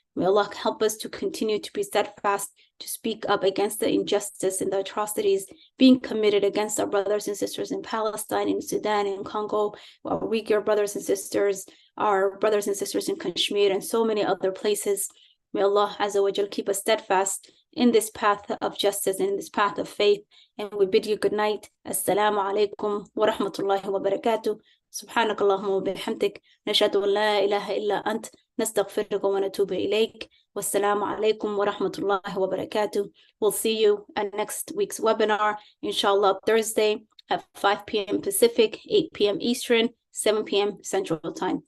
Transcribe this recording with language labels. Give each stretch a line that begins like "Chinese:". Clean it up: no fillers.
English: May Allah help us to continue to be steadfast, to speak up against the injustice and the atrocities being committed against our brothers and sisters in Palestine, in Sudan, in Congo, our Uyghur brothers and sisters, our brothers and sisters in Kashmir, and so many other places. May Allah Azza wa Jal keep us steadfast in this path of justice and in this path of faith. And we bid you good night. Assalamu alaikum wa rahmatullahi wa barakatuh.
Arabic: سبحانك اللهم وبحمدك نشهد أن لا إله إلا أنت نستغفرك ونتوب إليك والسلام عليكم ورحمة الله وبركاته.
English: We'll see you at next week's webinar, inshallah, Thursday at 5 p.m. Pacific, 8 p.m. Eastern, 7 p.m. Central Time.